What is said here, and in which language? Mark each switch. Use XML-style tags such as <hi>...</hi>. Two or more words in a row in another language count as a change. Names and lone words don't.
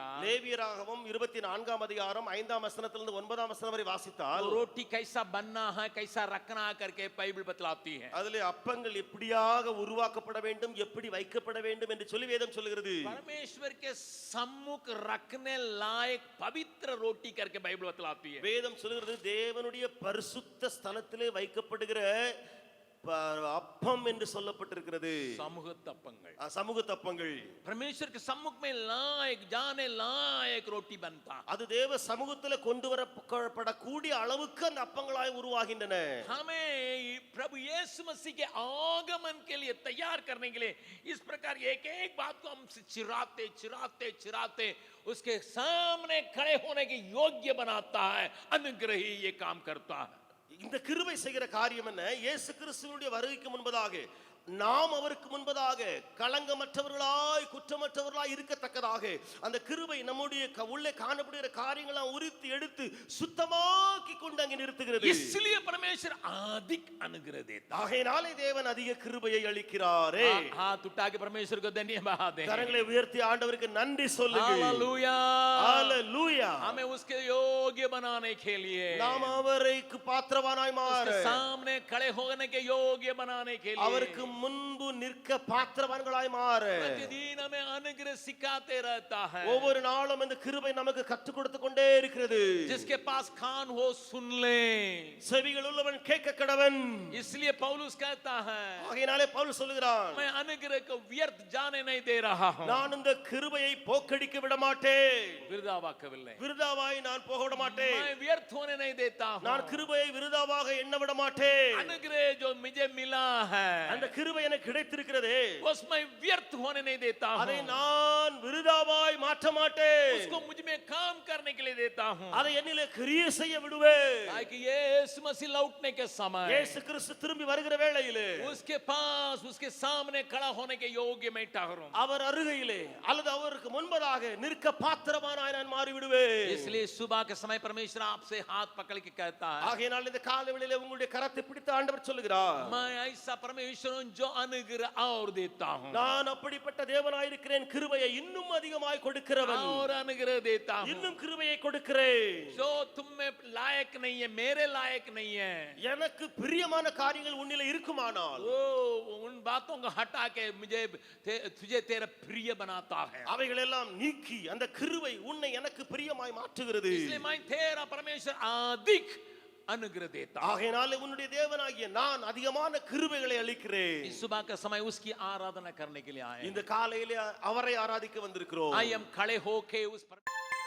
<ta>லேவியராகமம் 24ஆம் அதிகாரம் 5ஆம் வசனத்திலிருந்து 9ஆம் வசனம் வரை வாசித்தால்</ta> <hi>रोटी कैसा बनना है, कैसा रखना है करके बाइबल बतलाती है।</hi> <ta>அதிலே அப்பங்கள் எப்படியாக உருவாக்கப்பட வேண்டும், எப்படி வைக்கப்பட வேண்டும் என்று சொல்லி வேதம் சொல்கிறது.</ta> <hi>परमेश्वर के सम्मुख रखने लायक पवित्र रोटी करके बाइबल बतलाती है।</hi> <ta>வேதம் சொல்கிறது தேவனுடைய பரிசுத்த ஸ்தலத்திலே வைக்கப்படுகிற அப்பம் என்று சொல்லப்பட்டிருக்கிறது. சமூக தப்பங்கள், சமூக தப்பங்கள்</ta> <hi>परमेश्वर के सम्मुख में लायक जाने लायक रोटी बनता।</hi> <ta>அது தேவ சமூகத்தில் கொண்டு வரப்படக்கூடிய அளவுக்கு அந்த அப்பங்களாய் உருவாகின்றன.</ta> <hi>हमें प्रभु यीशु मसीह के आगमन के लिए तैयार करने के लिए इस प्रकार एक एक बात को हम चिराते उसके सामने खड़े होने के योग्य बनाता है। अनुग्रह ही ये काम करता है।</hi> <ta>இந்த கிருபை செய்கிற காரியம் என்ன? இயேசு கிறிஸ்துவினுடைய வருகைக்கு முன்பதாக நாம் அவருக்கு முன்பதாக களங்கமற்றவர்களாய் குற்றமற்றவர்களாய் இருக்கத்தக்கதாக அந்த கிருபை நம்முடைய உள்ளே காணப்படுகிற காரியங்களை உரித்து எடுத்து சுத்தமாக்கி கொண்டு அங்கே நிறுத்துகிறது.</ta> <hi>इसलिए परमेश्वर अधिक अनुग्रह देता।</hi> <ta>ஆகையினாலே தேவன் அதிக கிருபையை அளிக்கிறாரே.</ta> <hi>हाथ उठा के परमेश्वर को धन्यवाद दें,</hi> <ta>கரங்களை உயர்த்தி ஆண்டவருக்கு நன்றி சொல்லுங்கள்.</ta> <hi>हालेलुया, हालेलुया. हमें उसके योग्य बनाने के लिए,</hi> <ta>நாம் அவருக்கு பாத்திரவானாய் மாற,</ta> <hi>उसके सामने खड़े होने के योग्य बनाने के लिए,</hi> <ta>அவருக்கு முன்பு நிற்க பாத்திரவான்களாய் மாற</ta> <hi>प्रतिदिन हमें अनुग्रह सिखाते रहता है।</hi> <ta>ஒவ்வொரு நாளும் இந்த கிருபை நமக்கு கற்றுக் கொடுத்து கொண்டே இருக்கிறது.</ta> <hi>जिसके पास कान हो सुन ले,</hi> <ta>செவிகள் உள்ளவன் கேட்க கடவன்.</ta> <hi>इसलिए पौलुस कहता है,</hi> <ta>ஆகையினாலே பவுல் சொல்கிறான்,</ta> <hi>मैं अनुग्रह को व्यर्थ जाने नहीं दे रहा हूं,</hi> <ta>நான் இந்த கிருபையை போக்கடிக்க விட மாட்டேன், விருதாவாக்கவில்லை, விருதாவாய் நான் போக விட மாட்டேன்.</ta> <hi>मैं व्यर्थ व्यर्थ होने नहीं देता हूं।</hi> <ta>நான் கிருபையை விருதாவாக எண்ண விட மாட்டேன்.</ta> <hi>अनुग्रह जो मुझे मिला है</hi> <ta>அந்த கிருபை எனக்கு கிடைத்திருக்கிறதே,</ta> <hi>उसमें व्यर्थ होने नहीं देता</hi> <ta>அதை</ta> <hi>हूं।</hi> <ta>நான் விருதாவாய் மாற்ற மாட்டேன்.</ta> <hi>उसको मुझ में काम करने के लिए देता हूं,</hi> <ta>அதை என்னிலே கிரியை செய்ய விடுவேன்.</ta> <hi>ताकि यीशु मसीह लौटने के समय</hi> <ta>இயேசு கிறிஸ்து திரும்பி வருகிற வேளையிலே</ta> <hi>उसके पास उसके सामने खड़ा होने के योग्य मैं ठहरूं।</hi> <ta>அவர் அருகையிலே அல்லது அவருக்கு முன்பதாக நிற்க பாத்திரமானாய் நான் மாறி விடுவேன்.</ta> <hi>इसलिए सुबह के समय परमेश्वर आपसे हाथ पकड़ के कहता है,</hi> <ta>ஆகையால் இந்த காலை வேளையிலே உங்களுடைய கரத்தை பிடித்து ஆண்டவர் சொல்லுகிறார்,</ta> <hi>मैं ऐसा परमेश्वर हूं जो अनुग्रह और देता हूं,</hi> <ta>நான் அப்படிப்பட்ட தேவனாய் இருக்கிறேன், கிருபையை இன்னும் அதிகமாய் கொடுக்கிறவன்,</ta> <hi>और अनुग्रह देता हूं।</hi> <ta>இன்னும் கிருபையை கொடுக்கிறேன்.</ta> <hi>जो तुम में लायक नहीं है, मेरे लायक नहीं है,</hi> <ta>எனக்கு பிரியமான காரியங்கள் உன்னிலே இருக்குமானால்</ta> <hi>वो उन बातों को हटा के मुझे तुझे तेरा प्रिय बनाता है।</hi> <ta>அவைகள் எல்லாம் நீக்கி அந்த கிருபை உன்னை எனக்கு பிரியமாய் மாற்றுகிறது.</ta> <hi>इसलिए मैं तेरा परमेश्वर अधिक अनुग्रह देता हूं।</hi> <ta>ஆகையால் உன்னுடைய தேவனாகிய நான் அதிகமான கிருபைகளை அளிக்கிறேன்.</ta> <hi>इस सुबह का समय उसकी आराधना करने के लिए आए।</hi> <ta>இந்த காலையிலே அவரை ஆராதிக்க வந்திருக்கிறோம்.</ta> <hi>आइए हम खड़े होके उस</hi>